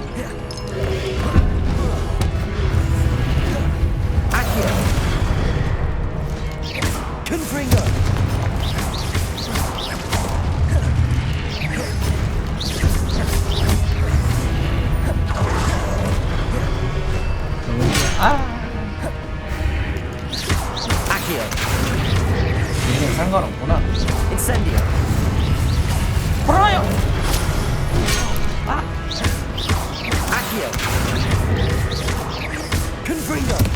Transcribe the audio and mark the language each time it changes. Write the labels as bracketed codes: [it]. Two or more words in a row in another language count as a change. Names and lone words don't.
[ko] Confringo. Accio. 얘는 상관없구나. Incendio. 불어요. Accio. Confringo.